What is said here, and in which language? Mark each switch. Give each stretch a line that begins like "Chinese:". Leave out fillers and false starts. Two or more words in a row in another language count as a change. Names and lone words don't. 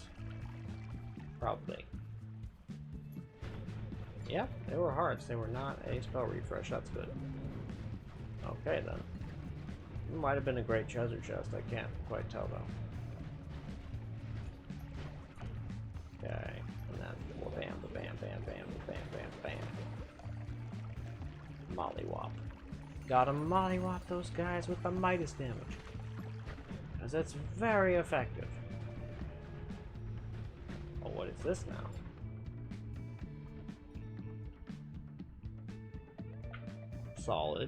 English: Probably. Yep, they were hearts. They were not a spell refresh. That's good. Okay, then. It might have been a great treasure chest. I can't quite tell, though. Okay, and then bam, bam, bam, bam, bam, bam, bam. Mollywop. Gotta mollywop those guys with the Midas damage. Because that's very effective. Oh, what is this now? Solid.